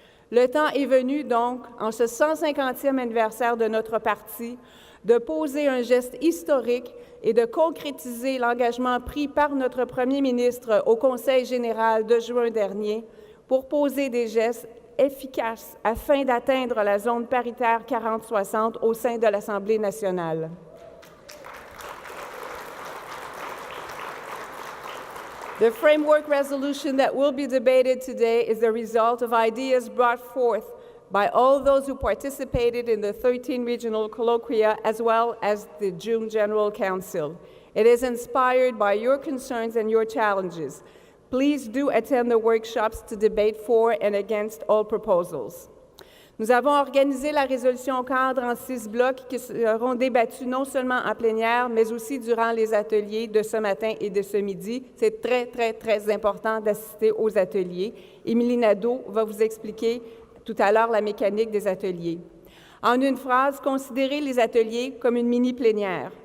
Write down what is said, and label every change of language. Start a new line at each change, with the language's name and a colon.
French: Le temps est venu, donc, en ce 150e anniversaire de notre parti, de poser un geste historique et de concrétiser l'engagement pris par notre premier ministre au Conseil général de juin dernier pour poser des gestes efficaces afin d'atteindre la zone paritaire 40-60 au sein de l'Assemblée nationale.
English: The framework resolution that will be debated today is the result of ideas brought forth by all those who participated in the 13 regional colloquia as well as the June General Council. It is inspired by your concerns and your challenges. Please do attend the workshops to debate for and against all proposals.
French: Nous avons organisé la résolution cadre en 6 blocs qui seront débattus non seulement en plénière, mais aussi durant les ateliers de ce matin et de ce midi. C'est très, très, très important d'assister aux ateliers. Émilie Nadeau va vous expliquer tout à l'heure la mécanique des ateliers. En une phrase, considérez les ateliers comme une mini-plénière.